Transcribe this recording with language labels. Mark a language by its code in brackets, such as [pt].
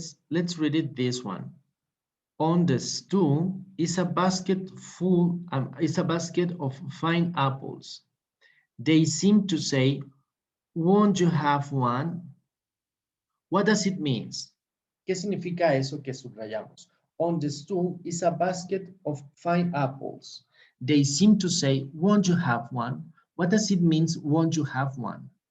[en] let's read it this one. On the stool is a basket of fine apples. They seem to say, won't you have one? What does it mean? [es] ¿Qué significa eso que subrayamos? [en] On the stool is a basket of fine apples. They seem to say, won't you have one? What does it mean, won't you have one?